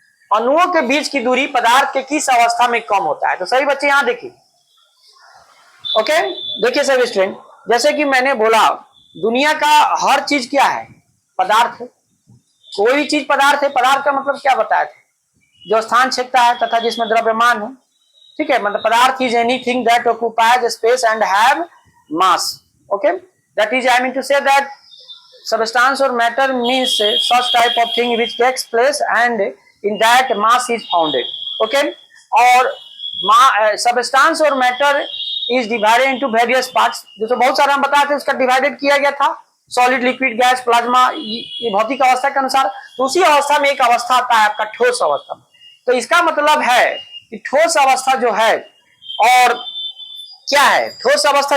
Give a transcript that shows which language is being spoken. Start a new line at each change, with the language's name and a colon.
Hindi: अणुओं के बीच की दूरी पदार्थ के किस अवस्था में कम होता है? तो सही बच्चे यहां देखिए, ओके, देखिए सभी स्टूडेंट, जैसे कि मैंने बोला दुनिया का हर चीज क्या है? पदार्थ है। कोई भी चीज पदार्थ है। पदार्थ का मतलब क्या बताया था? जो स्थान छेदता है तथा जिसमें द्रव्यमान हो, ठीक है।
English: मतलब पदार्थ is anything that occupies space and have mass, okay. That is I mean to say that substance or matter means such type of thing which takes place and in that mass is founded, okay।
Hindi: और substance और
English: matter is divided into various parts,
Hindi: जो बहुत सारा हम बताए थे, उसका divided किया गया था, सॉलिड, लिक्विड, गैस, प्लाज्मा, ये भौतिक अवस्था के अनुसार। तो उसी अवस्था में एक अवस्था आता है आपका ठोस अवस्था। तो इसका मतलब है कि ठोस अवस्था जो है, और क्या है ठोस अवस्था?